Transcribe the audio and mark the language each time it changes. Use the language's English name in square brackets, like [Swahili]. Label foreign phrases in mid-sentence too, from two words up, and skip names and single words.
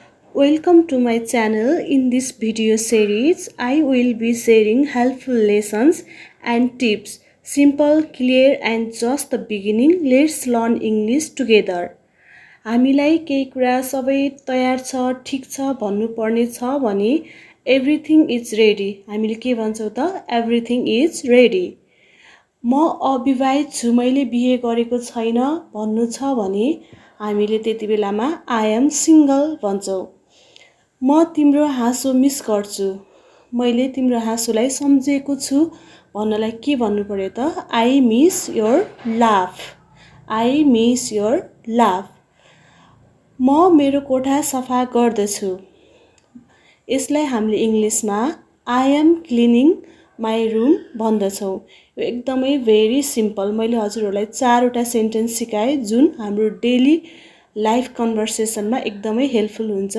[English] Welcome to my channel. In this video series, I will be sharing helpful lessons and tips. Simple, clear and just the beginning. Let's learn English together. [Nepali] हामीलाई केही कुरा सबै तयार छ, ठीक छ भन्नुपर्ने छ भने [English] everything is ready. [Nepali] हामीले के भन्छौं त? [English] Everything is ready. [Nepali] म अविवाहित छु, मैले बिहे गरेको छैन भन्नु छ भने हामीले त्यति बेलामा [English] I am single [Nepali] भन्छौं। म तिम्रो हाँसो मिस गर्छु, मैले तिम्रो हाँसोलाई सम्झेको छु भन्नलाई के भन्नु पर्यो त? [English] I miss your laugh. I miss your laugh. [Nepali] म मेरो कोठा सफा गर्दछु, यसलाई हामीले इंग्लिशमा [English] I am cleaning my room [Nepali] भन्दछौं। यो एकदमै [English] very simple. [Nepali] मैले हजुरहरुलाई 4 वटा सेन्टेन्स सिकाए जुन हाम्रो [English] daily life conversation [Nepali] एकदमै हेल्पफुल हुन्छ।